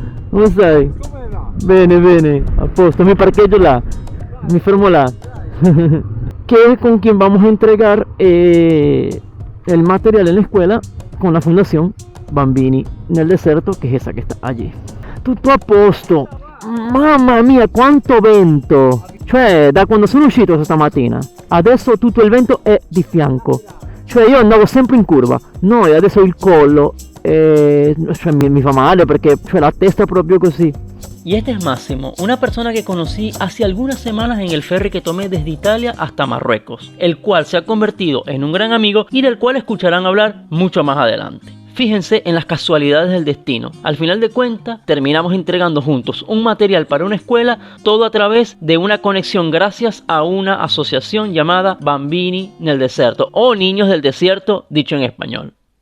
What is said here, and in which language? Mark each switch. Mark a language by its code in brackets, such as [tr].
[it] Come stai? Bene, a posto, mi parcheggio là, mi fermo là. [es] Que es con quien vamos a entregar el material en la escuela, con la fundación Bambini nel Deserto, que es esa que está allí. [it] Tutto a posto. Mamma mia, quanto vento! Cioè, da quando sono uscito stamattina, adesso tutto il vento è di fianco. Cioè, io andavo sempre in curva. No, e adesso il collo, cioè, mi fa male perché, cioè, la testa è proprio così. [es] Y este es Máximo, una persona que conocí hace algunas semanas en el ferry que tomé desde Italia hasta Marruecos, el cual se ha convertido en un gran amigo y del cual escucharán hablar mucho más adelante. Fíjense en las casualidades del destino. Al final de cuentas, terminamos entregando juntos un material para una escuela, todo a través de una conexión gracias a una asociación llamada Bambini nel Deserto, o Niños del Desierto, dicho en español.